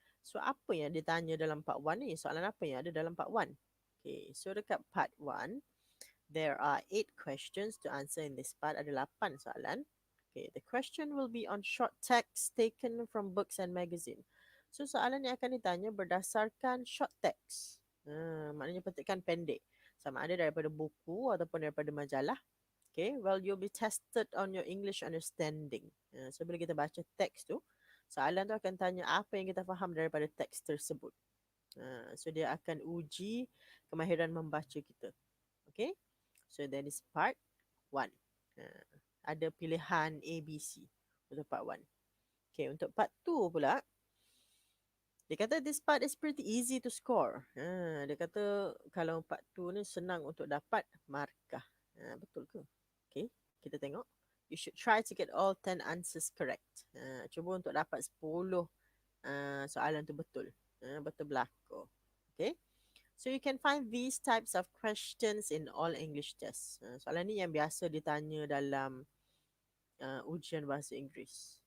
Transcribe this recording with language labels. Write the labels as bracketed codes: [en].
[ms] So apa yang ditanya dalam part 1 ni? Soalan apa yang ada dalam part 1? [en] Okay, so dekat part 1, there are 8 questions to answer in this part. [ms] Ada 8 soalan. [en] Okay, the question will be on short text taken from books and magazine. [ms] So soalan yang akan ditanya berdasarkan short text. Maknanya petikan pendek. Sama ada daripada buku ataupun daripada majalah. [en] Okay, well you'll be tested on your English understanding. [ms] So bila kita baca teks tu, soalan tu akan tanya apa yang kita faham daripada teks tersebut. So dia akan uji kemahiran membaca kita. Okay, [en] so that is part 1. [ms] Ada pilihan A, B, C untuk part 1. Okay, untuk part 2 pula, dia kata [en] this part is pretty easy to score. [ms] Dia kata kalau part 2 ni senang untuk dapat markah. Betul ke? Okay, kita tengok. [en] You should try to get all 10 answers correct. [ms] Cuba untuk dapat 10 soalan tu betul. Betul berlaku. [en] Okay. So you can find these types of questions in all English tests. [ms] Soalan ni yang biasa ditanya dalam ujian bahasa Inggeris.